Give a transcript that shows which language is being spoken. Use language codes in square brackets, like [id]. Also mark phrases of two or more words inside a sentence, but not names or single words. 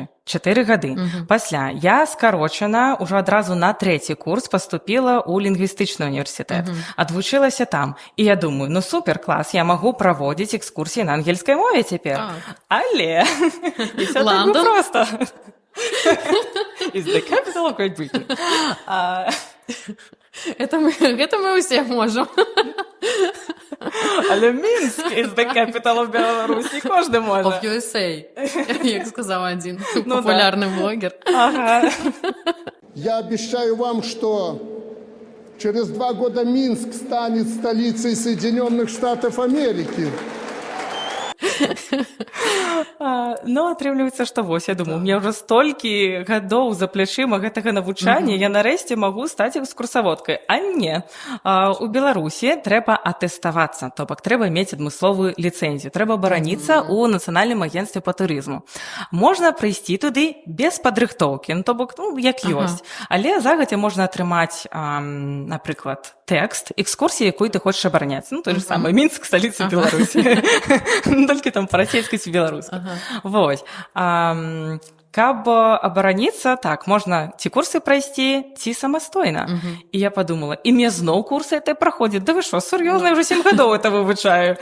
[be] 4 гады. Пасля я скарочана ўжо адразу на 3-й курс паступіла ў лінгвістычны універсітэт. Адвучылася там. І я думаю, супер, клас, я магу праводзіць экскурсіі на ангельскай мове цяпер. Але не ўсё так бы проста. [en] Is the capital of Great Britain. [be] Гэта мы ўсе можам. Але Мінск [en] is the capital of [be] Беларусі, кожны можа. [en] Of USA, [be] як сказаў адзін популярны блогер. [ru] Я обещаю вам, что через 2 года Минск станет столицей Соединенных Штатов Америки. [be] Ну, атрымліваецца, што вось, я думаю, у меня ўжо столькі гадоў за плячыма гэтага навучання, я нарэшце магу стаць экскурсаводкай. А не. У Беларусі трэба атэставацца, то бок трэба мець адмысловую ліцэнзію, трэба бараніцца ў Нацыянальным агенцтве па турызму. Можна прыйсці туды без падрыхтоўкі, ну, то бок, ну, як ёсць. Але загадзя можна атрымаць, напрыклад, тэкст экскурсіі, якую ты хочаш абараняць. Ну, [ru] той же самый [be] Мінск, сталіца Беларусі. Толькі там па-расейскай ці беларускай. Вось. Каб абараніцца, так, можна ці курсы прайсці, ці самастойна. І я подумала, і мне зноў курсы это праходзяць. Да вы што, сур'ёзна, я ўжо 7 гадоў это вывучаю.